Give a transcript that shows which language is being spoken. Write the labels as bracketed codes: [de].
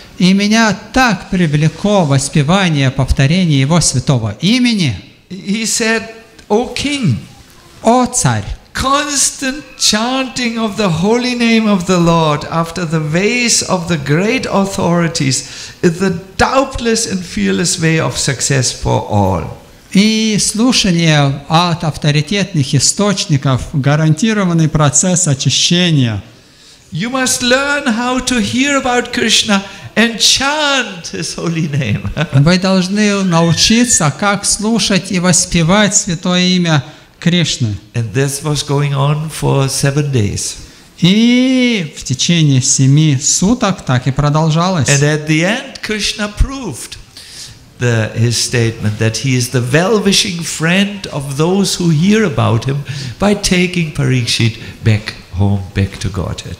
[ru] И меня так привлекло воспевание, повторение Его святого имени. [en] He said, O King, [ru] О царь, [en] constant chanting of the holy name of the Lord after the ways of the great authorities is the doubtless and fearless way of success for all. [ru] И слушание от авторитетных источников – гарантированный процесс очищения. [en] You must learn how to hear about Krishna and chant His holy name. [ru] Вы должны научиться, как слушать и воспевать святое имя Кришны. [en] And this was going on for 7 days. [ru] И в течение 7 суток так и продолжалось. [en] And at the end, Krishna proved his statement that he is the well-wishing friend of those who hear about him by taking Parikshit back home, back to Godhead.